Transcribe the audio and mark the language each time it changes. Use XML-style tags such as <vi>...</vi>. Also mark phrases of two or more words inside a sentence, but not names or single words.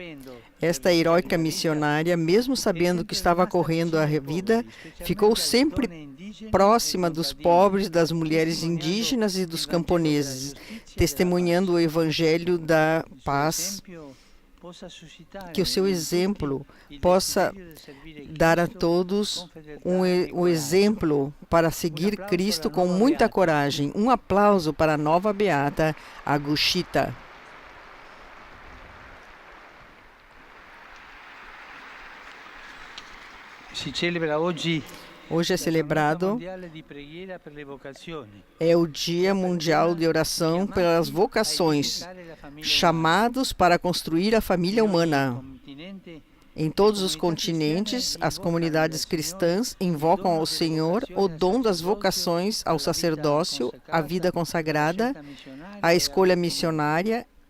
<pt>Esta heróica missionária, mesmo sabendo que estava correndo a vida, ficou sempre próxima dos pobres, das mulheres indígenas e dos camponeses, testemunhando o Evangelho da paz. Que o seu exemplo possa dar a todos o exemplo para seguir Cristo com muita coragem. Um aplauso para a nova beata Agutita.</pt> <it>si celebra oggi.</it> <pt>Hoje é celebrado o Dia Mundial de Oração pelas Vocações, chamados para construir a família humana. Em todos os continentes, as comunidades cristãs invocam ao Senhor o dom das vocações ao sacerdócio, à vida consagrada, à escolha missionária.</pt>